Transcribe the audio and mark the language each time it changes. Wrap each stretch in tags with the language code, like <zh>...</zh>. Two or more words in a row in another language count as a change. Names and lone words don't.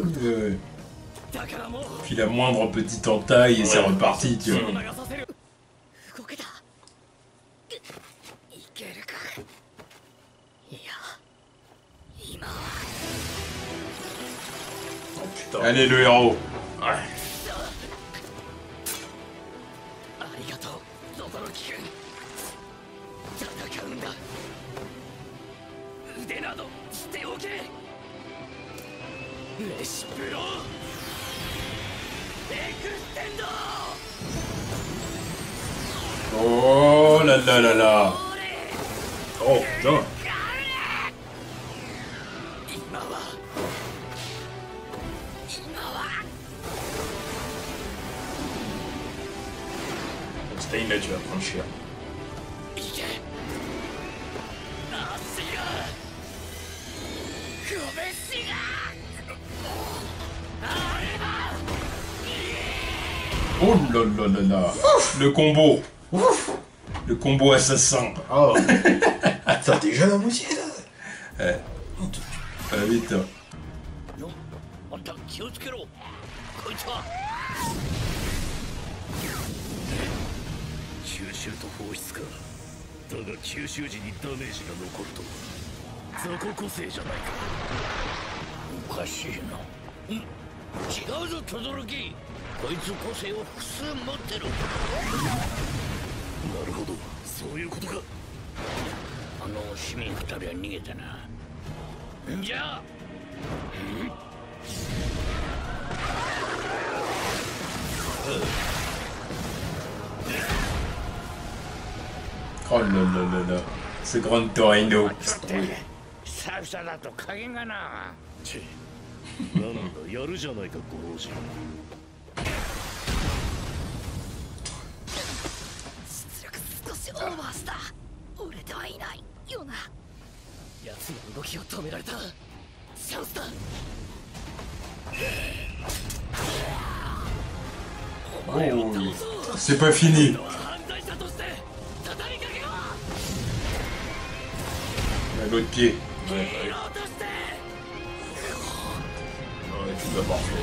<fr>Puis la moindre petite entaille et c'est reparti, tu vois. Oh putain. Allez le héros. Ouais.</fr> <ja>ありがとう轟君戦うんだ腕など捨ておけレシプロエクステンド</ja> <fr>Oh là là là là. Oh putain.</fr> <ja>今は</ja> <fr>Stein là tu vas prendre cher.</fr> <ja>いけ足が拳が</ja> <fr>Oh là là là là. Le combo. Le combo assassin. Oh. Attends, déjà la moitié là. Ouais. Pas vite.</fr> <ja>あんた気をつけろこいつは吸収と放出かだが吸収時にダメージが残ると雑魚個性じゃないかおかしいな違うぞ轟こいつ個性を複数持ってるなるほどそういうことかあの市民二人は逃げたなじゃあ</ja> <fr>Oh là là là là. Ce grand Torino.</fr> <ja>久々だと加減がなチェなんだやるじゃないかご老人出力少しオーバーした俺ではいないよな奴の動きを止められたチャンスだ</ja> <fr>Oh, c'est pas fini. L'autre pied. Ouais, ouais. Ouais, tu dois morfler.</fr>